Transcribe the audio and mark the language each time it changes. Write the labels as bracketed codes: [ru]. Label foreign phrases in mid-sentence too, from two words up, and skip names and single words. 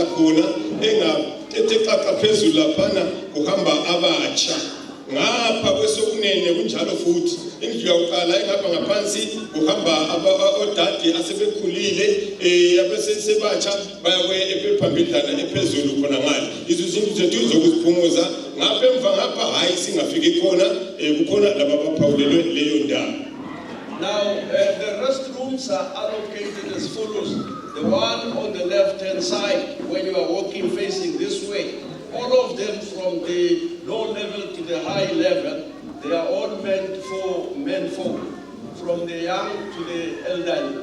[zu] khona engatetexaxa phezulu laphana kuhamba abatsha ngapha kwesokunene kunjalo futhi indlu yakuqala engapha ngaphansi kuhamba odade asebekhulile abesebatsha bayakuye ephambidlana ephezulu khona ngale izinto zethu zokuziphumuza ngapha emva ngapha hayi singafiki khona kukhona laba baphawulelwe leyo ndawo. [en] Now, the restrooms are allocated as follows. The one on the left-hand side, when you are walking facing this way, all of them from the low level to the high level, they are all meant for men folk, from the young to the elderly.